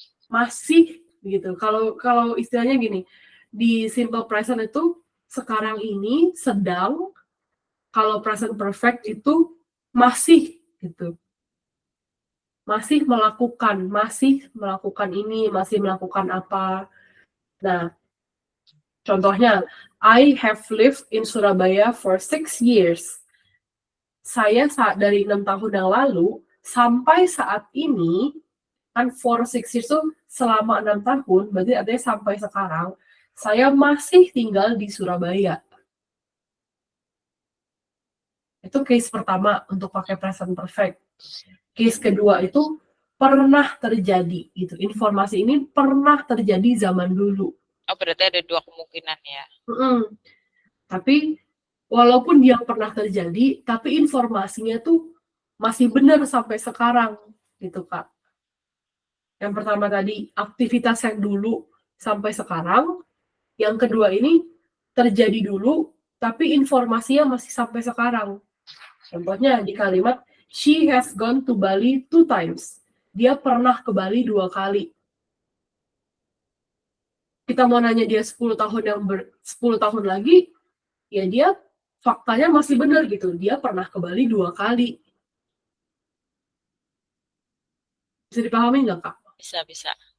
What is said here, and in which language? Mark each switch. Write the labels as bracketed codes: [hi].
[id] Masih, gitu. Kalau istilahnya gini, di simple present itu sekarang ini sedang, kalau present perfect itu masih, gitu. Masih melakukan ini, masih melakukan apa. Nah, contohnya, [en] I have lived in Surabaya for 6 years. [id] Saya dari 6 tahun yang lalu, sampai saat ini, kan [en] for 6 years [id] itu selama 6 tahun, berarti artinya sampai sekarang, saya masih tinggal di Surabaya. Itu case pertama untuk pakai present perfect. Case kedua itu pernah terjadi gitu. Informasi ini pernah terjadi zaman dulu. Oh, berarti ada dua kemungkinan ya. Tapi walaupun dia pernah terjadi, tapi informasinya tuh masih benar sampai sekarang gitu Kak. Yang pertama tadi aktivitas yang dulu sampai sekarang. Yang kedua ini terjadi dulu, tapi informasinya masih sampai sekarang. Contohnya di kalimat, [en] she has gone to Bali 2 times. [id] Dia pernah ke Bali 2 kali. Kita mau nanya dia 10 tahun lagi, ya dia faktanya masih benar gitu. Dia pernah ke Bali 2 kali. Bisa dipahami nggak, Kak? Bisa.